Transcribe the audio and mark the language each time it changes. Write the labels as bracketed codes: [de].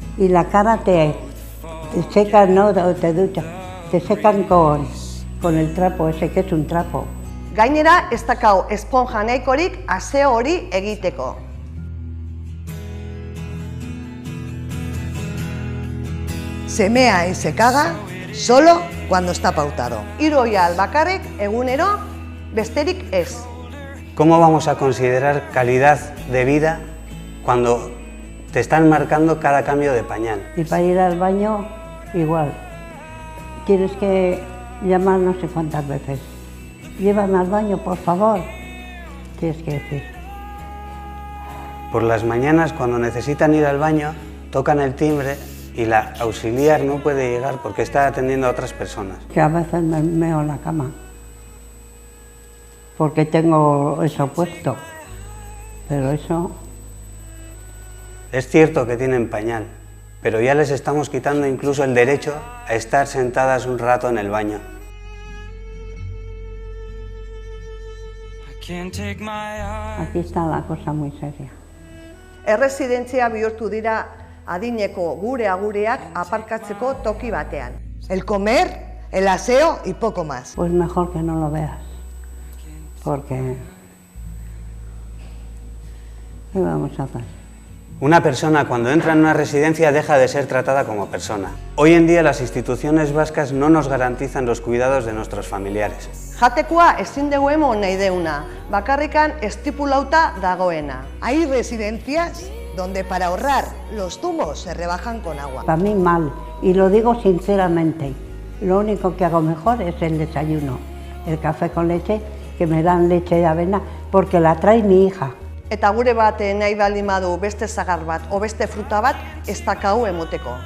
[es] Y la cara te secan, no te duchas, te secan con el trapo ese que es un trapo. [eu] Gainera, ez dakau esponja nahikorik aseo hori egiteko. [es] Se mea y se caga solo cuando está pautado. [eu] Hiru oial bakarrik egunero, besterik ez. [es] ¿Cómo vamos a considerar calidad de vida cuando te están marcando cada cambio de pañal? Y para ir al baño, igual. Tienes que llamar no sé cuántas veces. Llévame al baño, por favor. Tienes que decir. Por las mañanas, cuando necesitan ir al baño, tocan el timbre y la auxiliar no puede llegar porque está atendiendo a otras personas. Que a veces me meo en la cama. Porque tengo eso puesto. Pero eso... Es cierto que tienen pañal, pero ya les estamos quitando incluso el derecho a estar sentadas un rato en el baño. Aquí está la cosa muy seria. [eu] Erresidentzia bihurtu dira adineko gure agureak aparkatzeko toki batean. [es] El comer, el aseo y poco más. Pues mejor que no lo veas. Porque... ¿qué vamos a hacer? Una persona cuando entra en una residencia deja de ser tratada como persona. Hoy en día las instituciones vascas no nos garantizan los cuidados de nuestros familiares. [eu] Jatekoa ezin dugu emon nahi deuna, bakarrikan estipulauta dagoena. [es] Hay residencias donde para ahorrar los zumos se rebajan con agua. Para mí mal, y lo digo sinceramente. Lo único que hago mejor es el desayuno. El café con leche, que me dan leche de avena, porque la trae mi hija. [eu] Eta gure bat nahi baldin badu beste zagar bat o beste fruta bat ez dakau emoteko.